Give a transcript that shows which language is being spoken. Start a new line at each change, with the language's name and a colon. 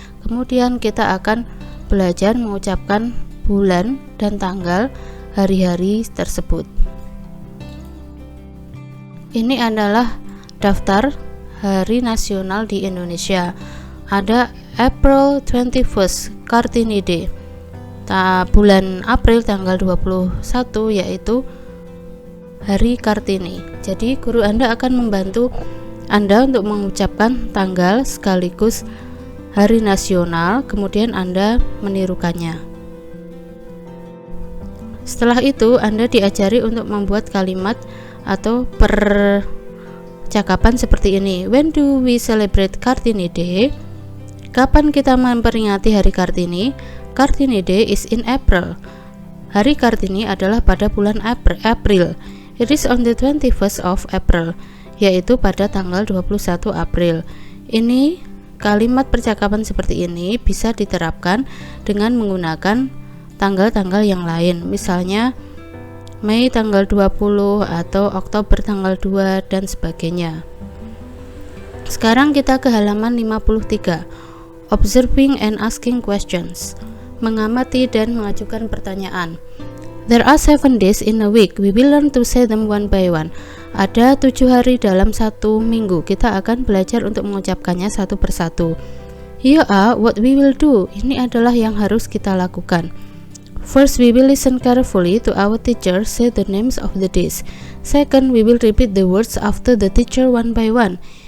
Indonesian: Kemudian kita akan belajar mengucapkan bulan dan tanggal hari-hari tersebut. Ini adalah daftar hari nasional di Indonesia. Ada
English: April 21st, Kartini Day.
Indonesian: Bulan April tanggal 21 yaitu hari Kartini. Jadi guru Anda akan membantu Anda untuk mengucapkan tanggal sekaligus hari nasional, kemudian Anda menirukannya. Setelah itu Anda diajari untuk membuat kalimat atau per percakapan seperti ini.
English: When do we celebrate Kartini Day?
Indonesian: Kapan kita memperingati Hari Kartini?
English: Kartini Day is in April.
Indonesian: Hari Kartini adalah pada bulan April.
English: It is on the 21st of April,
Indonesian: yaitu pada tanggal 21 April. Ini kalimat percakapan seperti ini bisa diterapkan dengan menggunakan tanggal-tanggal yang lain. Misalnya Mei tanggal 20 atau Oktober tanggal 2 dan sebagainya. Sekarang kita ke halaman 53.
English: Observing and asking questions.
Indonesian: Mengamati dan mengajukan pertanyaan.
English: There are 7 days in a week. We will learn to say them one by one.
Indonesian: Ada 7 hari dalam satu minggu. Kita akan belajar untuk mengucapkannya satu persatu.
English: Here are what we will do.
Indonesian: Ini adalah yang harus kita lakukan.
English: First, we will listen carefully to our teacher say the names of the days. Second, we will repeat the words after the teacher one by one.